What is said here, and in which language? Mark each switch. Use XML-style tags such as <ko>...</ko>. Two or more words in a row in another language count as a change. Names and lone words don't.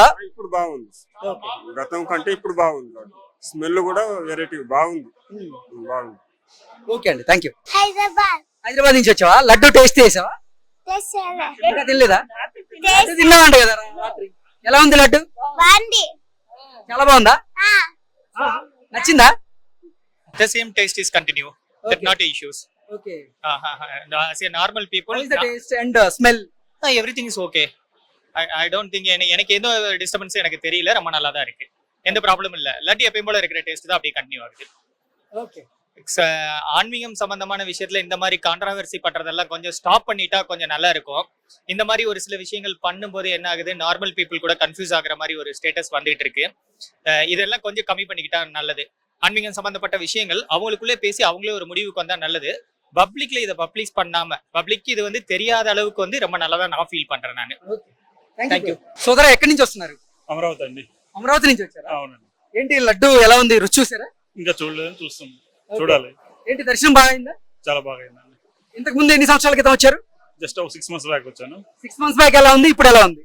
<te>ఇప్పుడు బాగుంది, గతం కంటే ఇప్పుడు బాగుంది. స్మెల్ కూడా వెరైటీ బాగుంది. ఓకే అండి,</te> <en>thank you.</en> <te>హైదరాబాద్ నుంచి వచ్చావా? లడ్డు టేస్ట్ చేసావా? ఇంకా తినలేదా? తిన్నావంట కదా రాత్రి. ఎలా ఉంది లడ్డు? చాలా బాగుందా? నచ్చిందా?</te> <en>The same taste is continue. That not issues. Okay. As a normal people. What is the taste and smell? Everything is okay. I don't think</en> <ta>எனக்கு ஏதோ டிஸ்டர்பன்ஸ் எனக்கு தெரியல, ரொம்ப நல்லா தான் இருக்கு. எந்த ப்ராப்ளமும் இல்ல. லட்டு எப்பயும் போல இருக்கிற டேஸ்ட் தான் அப்படியே கண்டினியூ ஆகுது. ஓகே. ஆன்மீகம் சம்பந்தமான விஷயத்துல இந்த மாதிரி கான்ட்ராவர்சி பண்றதெல்லாம் கொஞ்சம் ஸ்டாப் பண்ணிட்டா கொஞ்சம் நல்லா இருக்கும். இந்த மாதிரி ஒரு சில விஷயங்கள் பண்ணும்போது என்ன ஆகுது,</ta> <en>normal people</en> <ta>கூட கன்ஃபியூஸ் ஆகுற மாதிரி ஒரு ஸ்டேட்டஸ் வந்துட்டு இருக்கு. இதெல்லாம் கொஞ்சம் கம்மி பண்ணிக்கிட்டா நல்லது. ஆன்மீகம் சம்பந்தப்பட்ட விஷயங்கள் அவங்களுக்குள்ளே பேசி அவங்களே ஒரு முடிவுக்கு வந்தா நல்லது. பப்ளிக்ல இதை பப்ளிஷ் பண்ணாம பப்ளிக் இது வந்து தெரியாத அளவுக்கு வந்து ரொம்ப நல்லதா நான் ఫీల్ பண்றேன் நான்.</ta> <en>thank you.</en> <te>సోదరా ఎక్కడి నుంచి వస్తున్నారు? అమరావతి అండి. అమరావతి నుంచి వచ్చారా? అవునండి. ఏంటి లడ్డు ఎలా ఉంది, రుచి చూసారా? ఇంకా చూడలేదు, చూస్తాం, చూడాలి. ఏంటి దర్శనం బాగా అయిందా? చాలా బాగా అయిందండి. ఇంతకు ముందు ఎన్ని సంవత్సరాల క్రితం వచ్చారు? జస్ట్ ఒక 6</te> <en>months back</en> <te>వచ్చాను. 6</te> <en>months back</en> <te>ఎలా ఉంది, ఇప్పుడు ఎలా ఉంది?</te>